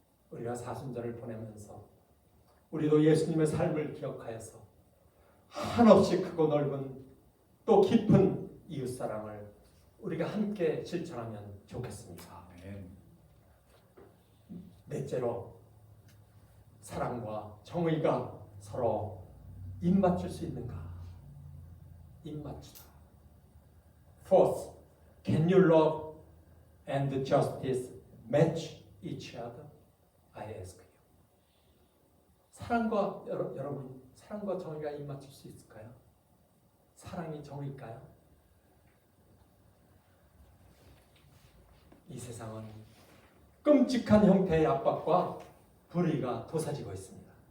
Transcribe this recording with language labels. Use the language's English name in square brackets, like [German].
[Korean] 우리가 사순절을 보내면서 우리도 예수님의 삶을 기억하여서 한없이 크고 넓은 또 깊은 이웃사랑을 우리가 함께 실천하면 좋겠습니다. 넷째로 사랑과 정의가 서로 입맞출 수 있는가? 입맞추다. [English] Fourth, can you love and justice match each other? I ask you. [Korean] 사랑과 여러분, 사랑과 정의가 입맞출 수 있을까요? 사랑이 정의일까요? 이 세상은 끔찍한 형태의 압박과 불의가 도사지고 있습니다.